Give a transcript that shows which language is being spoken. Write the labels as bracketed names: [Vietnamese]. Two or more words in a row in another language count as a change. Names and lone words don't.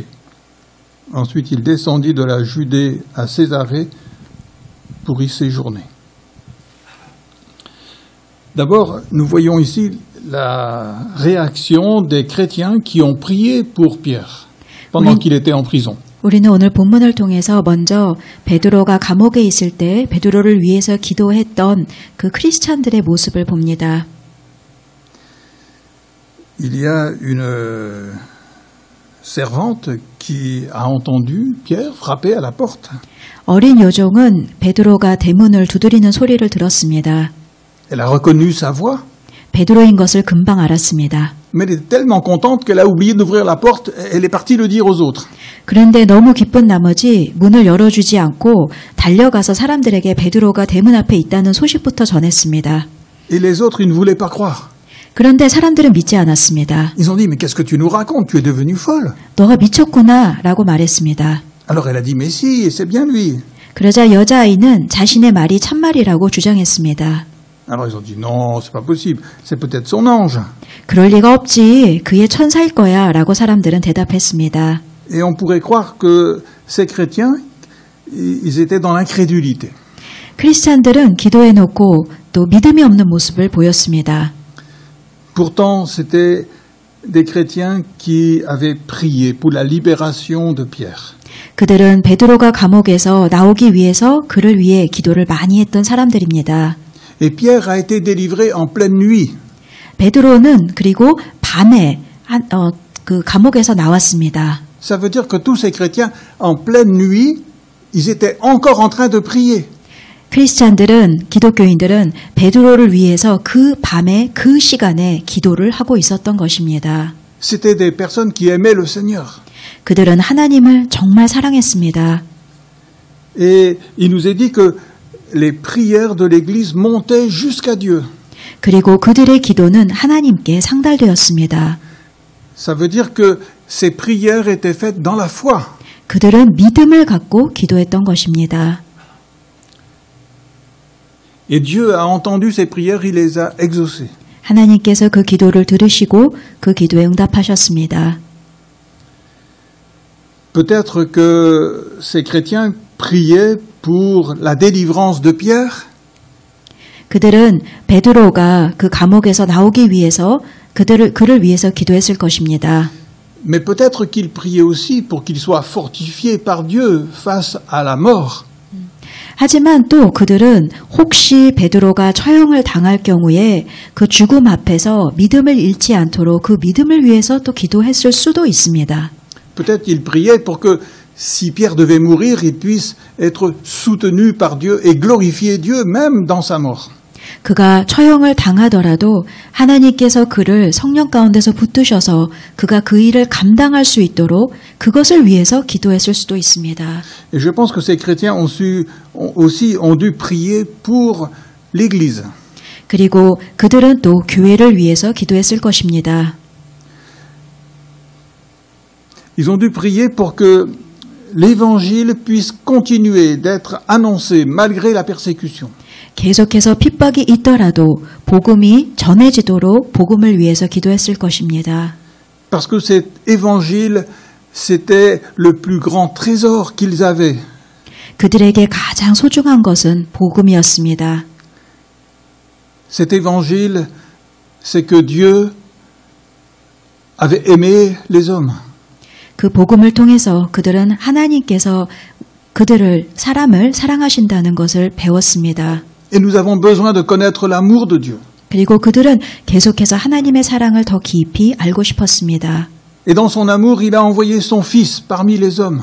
[French] Ensuite, il descendit de la Judée à Césarée pour y séjourner. D'abord, nous voyons ici la réaction des chrétiens qui ont prié pour Pierre pendant qu'il était en prison. [Korean] 우리는 오늘 본문을 통해서 먼저 베드로가 감옥에 있을 때 베드로를 위해서 기도했던 그 크리스찬들의 모습을 봅니다. [French] Il y a une servante qui a entendu Pierre frapper à la porte. [Korean] 어린 여종은 베드로가 대문을 두드리는 소리를 들었습니다. [French] Elle a reconnu sa voix, [Korean] 베드로인 것을 금방 알았습니다. [French] mais elle est tellement contente qu'elle a oublié d'ouvrir la porte, elle est partie le dire aux autres. [Korean] 그런데 너무 기쁜 나머지 문을 열어주지 않고 달려가서 사람들에게 베드로가 대문 앞에 있다는 소식부터 전했습니다. [French] Et les autres, ils ne voulaient pas croire. [Korean] 그런데 사람들은 믿지 않았습니다. [French] Ils ont dit, mais qu'est-ce que tu nous racontes? Tu es devenue folle. [Korean] 너가 미쳤구나 라고 말했습니다. [French] Alors elle a dit, mais si, c'est bien lui. [Korean] 그러자 여자아이는 자신의 말이 참말이라고 주장했습니다. [French] Alors ils ont dit, non, c'est pas possible, c'est peut-être son ange. [Korean] 그럴 리가 없지. 그의 천사일 거야 라고 사람들은 대답했습니다. [French] Et on pourrait croire que ces chrétiens, ils étaient dans l'incrédulité. [Korean] 크리스찬들은 기도해놓고 또 믿음이 없는 모습을 보였습니다. [French] Pourtant, c'était des chrétiens qui avaient prié pour la libération de Pierre. [Korean] 그들은 베드로가 감옥에서 나오기 위해서 그를 위해 기도를 많이 했던 사람들입니다. [French] Et Pierre a été délivré en pleine nuit. [Korean] 베드로는 그리고 밤에 그 감옥에서 나왔습니다. [French] Ça veut dire que tous ces chrétiens, en pleine nuit, ils étaient encore en train de prier. [Korean] 크리스찬들은, 기독교인들은 베드로를 위해서 그 밤에 그 시간에 기도를 하고 있었던 것입니다. [French] C'étaient des personnes qui aimaient le Seigneur. [Korean] 그들은 하나님을 정말 사랑했습니다. [French] Et il nous est dit que les prières de l'Église montaient jusqu'à Dieu. [Korean] 그리고 그들의 기도는 하나님께 상달되었습니다. [French] Ça veut dire que ces prières étaient faites dans la foi. [Korean] 그들은 믿음을 갖고 기도했던 것입니다. [French] Et Dieu a entendu ces prières, il les a exaucées. [Korean] 하나님께서 그 기도를 들으시고 그 기도에 응답하셨습니다. [French] Peut-être que ces chrétiens priaient pour la délivrance de Pierre. [Korean] 그들은 베드로가 그 감옥에서 나오기 위해서 그를 위해서 기도했을 것입니다. [French] Mais peut-être qu'ils priaient aussi pour qu'il soit fortifié par Dieu face à la mort. [Korean] 하지만 또 그들은 혹시 베드로가 처형을 당할 경우에 그 죽음 앞에서 믿음을 잃지 않도록 그 믿음을 위해서 또 기도했을 수도 있습니다. [French] Peut-être qu'ils priaient pour que si Pierre devait mourir, il puisse être soutenu par Dieu et glorifier Dieu même dans sa mort. [Korean] 그가 처형을 당하더라도 하나님께서 그를 성령 가운데서 붙드셔서 그가 그 일을 감당할 수 있도록 그것을 위해서 기도했을 수도 있습니다. [French] Et je pense que ces chrétiens ont dû prier pour l'Église. [Korean] 그리고 그들은 또 교회를 위해서 기도했을 것입니다. [French] Ils ont dû prier pour que l'Évangile puisse continuer d'être annoncé malgré la persécution. [Korean] 계속해서 핍박이 있더라도 복음이 전해지도록 복음을 위해서 기도했을 것입니다. [French] Parce que cet évangile, c'était le plus grand trésor qu'ils avaient. [Korean] 그들에게 가장 소중한 것은 복음이었습니다. [French] Cet évangile, c'est que Dieu avait aimé les hommes. [Korean] 그 복음을 통해서 그들은 하나님께서 사람을 사랑하신다는 것을 배웠습니다. [French] Et nous avons besoin de connaître l'amour de Dieu. [Korean] 그리고 그들은 계속해서 하나님의 사랑을 더 깊이 알고 싶었습니다. [French] Et dans son amour, il a envoyé son fils parmi les hommes.